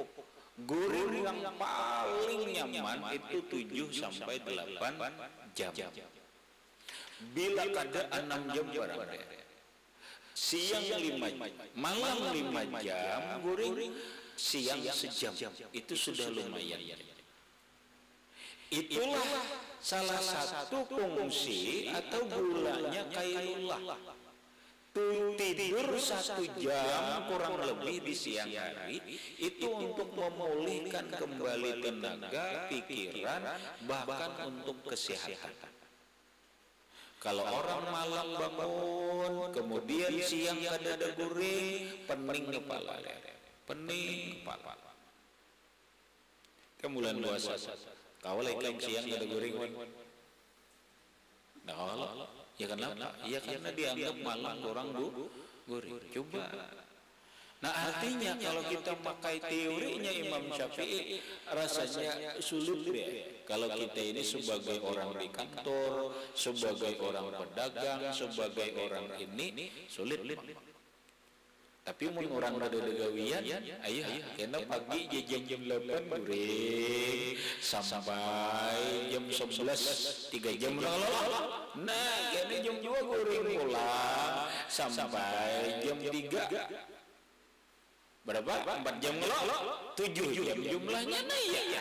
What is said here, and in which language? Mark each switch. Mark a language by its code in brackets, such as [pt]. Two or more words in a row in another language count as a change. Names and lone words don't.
[bjn] Guring yang paling nyaman itu 7 sampai 8 jam. Bila kada 6 jam barang, siang 5 jam, malam 5 jam guring, siang sejam, itu sudah lumayan. Itulah salah satu fungsi atau gulanya qailullah. [id] Tidur 1 jam kurang lebih di siang hari itu untuk memulihkan kembali tenaga, pikiran, bahkan untuk kesehatan. [bjn] Kalau orang malam bangun, kemudian siang kada guring, pening kepala. Kemudian puasa. Kau lekang siang kada guring. Nah, kalau ya kenapa? Ya karena dianggap malam orang guring. Coba. Nah artinya kalau kita pakai teorinya Imam Syafi'i rasanya sulit ya. Kalau kita ini sebagai orang di kantor, sebagai orang pedagang, sebagai orang ini sulit. Tapi mun orang rada gawian, ayo kena pagi jam 8 guring sampai jam 11 3 jam lalu. Nah, kena jam 2 guring pulang sampai jam 3. Berapa? 4 jam lalu. 7 jam jumlahnya nah ya.